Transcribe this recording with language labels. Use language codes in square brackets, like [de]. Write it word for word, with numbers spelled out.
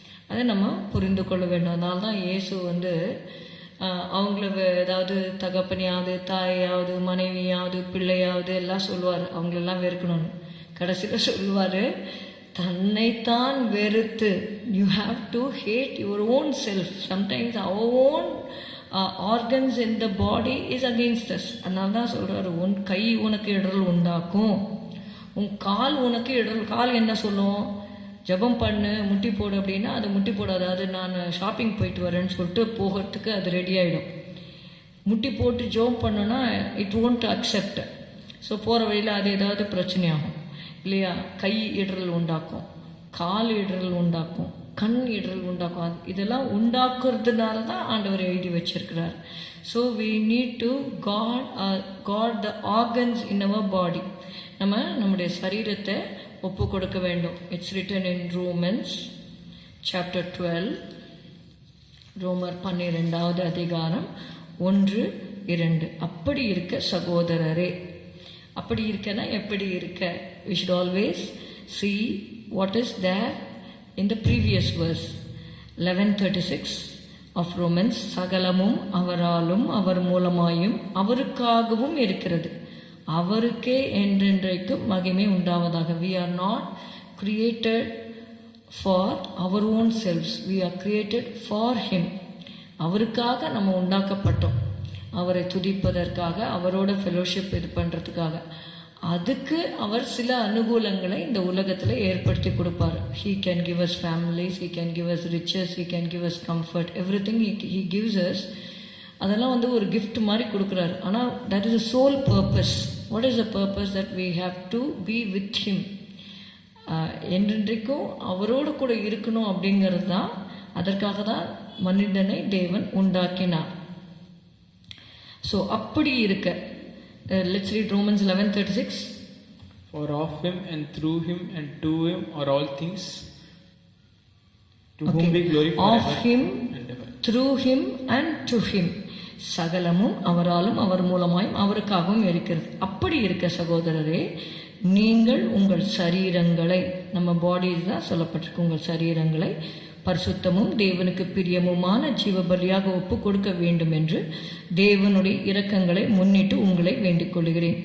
[ta] அதை நம்ம புரிந்து கொள்ள வேண்டும். அதனால தான் இயேசு வந்து அவங்கள ஏதாவது தகப்பனையாவது தாயாவது மனைவியாவது பிள்ளையாவது எல்லாம் சொல்லுவார், அவங்களெல்லாம் வெறுக்கணும்னு. கடைசியில் சொல்லுவார், தன்னைத்தான் வெறுத்து, [en] you have to hate your own self. sometimes our own uh, organs in the body is against us. [ta] அதனால தான் சொல்கிறாரு, உன் கை உனக்கு இடரல் உண்டாக்கும், உன் கால் உனக்கு இடரல். கால் என்ன சொல்லும்? ஜபம் பண்ணு, முட்டி போடு அப்படின்னா அது முட்டி போடாது. அது நான் ஷாப்பிங் போயிட்டு வரேன்னு சொல்லிட்டு போகிறதுக்கு அது ரெடி ஆகிடும். முட்டி போட்டு ஜபம் பண்ணுன்னா [en] It won't accept. [ta] ஸோ போகிற வழியில் அது ஏதாவது பிரச்சனையாகும் இல்லையா? கை இடரல் உண்டாக்கும், கால் இடரல் உண்டாக்கும், கண் இடரல் உண்டாக்கும். இதெல்லாம் உண்டாக்குறதுனால தான் ஆண்டவர் எழுதி வச்சிருக்கிறார். [en] So we need to guard guard the organs in our body. [ta] நம்ம நம்முடைய சரீரத்தை ஒப்பு கொடுக்க வேண்டும். [en] it's written in Romans chapter twelve, [ta] ரோமர் பன்னிரெண்டாவது அதிகாரம் ஒன்று இரண்டு. அப்படி இருக்க சகோதரரே, அப்படி இருக்கன்னா எப்படி இருக்க? [en] we should always see what is there in the previous verse eleven thirty-six of Romans. [ta] சகலமும் அவராலும் அவர் மூலமாயும் அவருக்காகவும் இருக்கிறது, அவருக்கே என்றென்றைக்கும் மகிமை உண்டாவதாக. [en] we are not created for our own selves, we are created for him. [ta] அவருக்காக நம்ம உண்டாக்கப்பட்டோம், அவரை துதிப்பதற்காக, அவரோட ஃபெலோஷிப் இது பண்ணுறதுக்காக. அதுக்கு அவர் சில அனுகூலங்களை இந்த உலகத்தில் ஏற்படுத்தி கொடுப்பார். [en] He can give us families, he can give us riches, he can give us comfort, every thing he gives us. [ta] அதெல்லாம் வந்து ஒரு கிஃப்ட் மாதிரி கொடுக்குறாரு. ஆனால் [en] That is a sole purpose. What is a purpose? That we have to be with him. [ta] ஆஹ், என்றென்றைக்கும் அவரோடு கூட இருக்கணும் அப்படிங்கிறது தான். அதற்காக தான் மனிதனை தேவன் உண்டாக்கினார். ஸோ அப்படி இருக்க [en] Let's read Romans eleven thirty-six. For of him and through him and to him are all things, to whom be glory Of forever him, and ever. through him and to him. [ta] சகலமும் அவராலும் அவர் மூலமாயும் அவருக்காகவும் இருக்கிறது. அப்படி இருக்க சகோதரரே, நீங்கள் உங்கள் சரீரங்களை, நம்ம பாடிஸ் தான் சொல்லப்பட்டிருக்கு, உங்கள் சரீரங்களை பரிசுத்தமும் தேவனுக்கு பிரியமுமான ஜீவபலியாக ஒப்பு கொடுக்க வேண்டும் என்று தேவனுடைய இரக்கங்களை முன்னிட்டு உங்களை வேண்டிக் கொள்கிறேன்.